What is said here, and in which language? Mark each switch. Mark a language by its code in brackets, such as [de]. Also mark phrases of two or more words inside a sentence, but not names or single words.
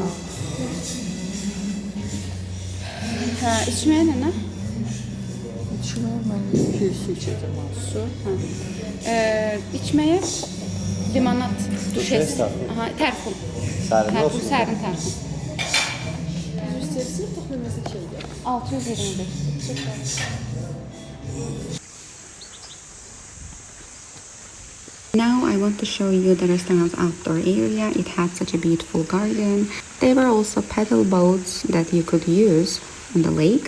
[az] Hə, içməyə nə? İçməyə mən bir şey içəcəm. Su. Hə. İçməyə limonad. Düşməz tərfun. Aha, tərfun. Sərin Tərfun, olsun. sərin tərfun. 625. [en] Now I want to show you the restaurant's outdoor area. It had such a beautiful garden. There were also paddle boats that you could use on the lake.